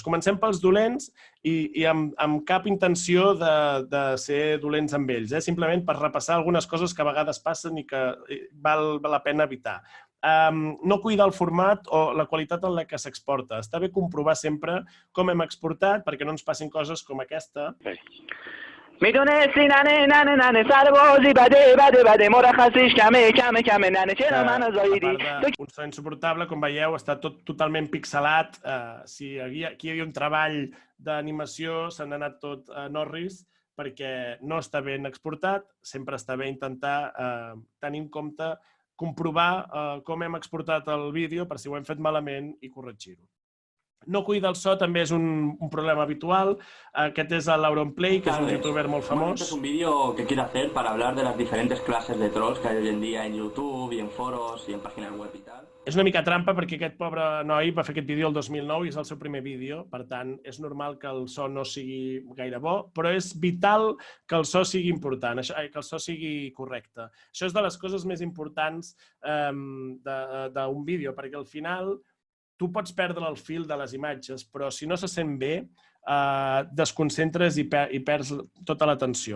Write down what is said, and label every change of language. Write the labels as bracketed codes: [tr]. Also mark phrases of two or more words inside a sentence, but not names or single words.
[ca] Comencem pels dolents i amb cap intenció de ser dolents amb ells, simplement per repassar algunes coses que a vegades passen i que val la pena evitar. No cuidar el format o la qualitat en la que s'exporta. Està bé comprovar sempre com hem exportat perquè no ens passin coses com aquesta. [fa] میدونستی ننه ننه ننه سربازی بده بده بده مرخصیش کمه کمه کمه ننه چرا منو زاییدی [ca] Un so insuportable, com veieu, està tot totalment pixelat. Si aquí hi havia un treball d'animació, se n'ha anat tot a Norris perquè no està ben exportat. Sempre està bé intentar tenir en compte comprovar com hem exportat el vídeo per si ho hem fet malament i corregir-ho. No cuida el so també és un problema habitual. Aquest és el Auronplay, que és un youtuber molt famós. [es] Este es un vídeo que quiero hacer para hablar de las diferentes clases de trolls que hay hoy en día en YouTube y en foros y en páginas web y tal. [ca] És una mica trampa perquè aquest pobre noi va fer aquest vídeo el 2009 i és el seu primer vídeo, per tant, és normal que el so no sigui gaire bo, però és vital que el so sigui important, que el so sigui correcte. Això és de les coses més importants d'un vídeo, perquè al final tu pots perdre el fil de les imatges, però si no se sent bé, desconcentres i perds tota l'atenció.